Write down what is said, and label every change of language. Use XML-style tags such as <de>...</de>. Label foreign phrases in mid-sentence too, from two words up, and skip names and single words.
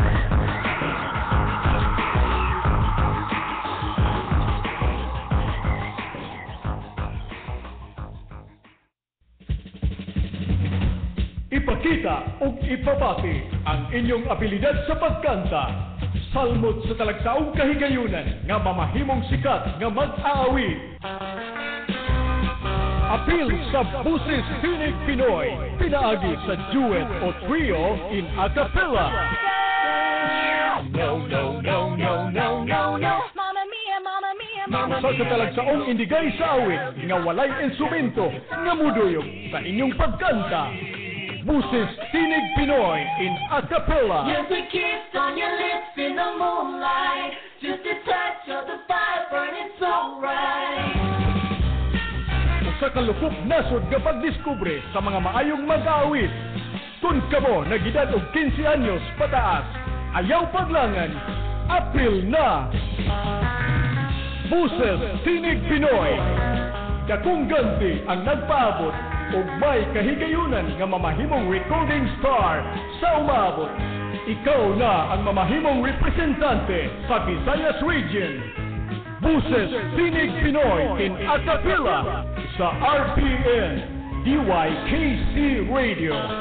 <ceb>Ipakita o ipabati ang inyong abilidad sa pagkanta. Salmot sa talagsaong kahigayunan nga mamahimong sikat nga mag-aawit. Apil sa Buses Tinig Pinoy. Pinaagi sa duet o trio</ceb> <en>in a cappella. No, no, no, no, no, no, no.</en> <it>Mamma mia, mamma mia, mamma</it> <ceb>Sa katalagsaong indigay sa awit nga walay instrumento nga muduyog sa inyong pagkanta.</ceb> <en>Buses Tinig Pinoy in a cappella. Just a kiss on your lips in the moonlight, just a touch of the fire burning so bright.</en> <ceb>Sa kalukop nasod nga pagdiskubre sa mga maayong mag-aawit. Kung kamo nagidad og 15 anyos pataas, ayaw paglangan, apil na! Buses Tinig Pinoy. Dakong ganti ang nagpaabot ug may kahigayunan nga mamahimong</ceb> <en>recording star</en> <ceb>sa umabot. Ikaw na ang mamahimong representante sa Visayas Region. Buses Tinig Pinoy</ceb> <en>in a cappella</en> <ceb>sa RPN DYKC Radio.</ceb>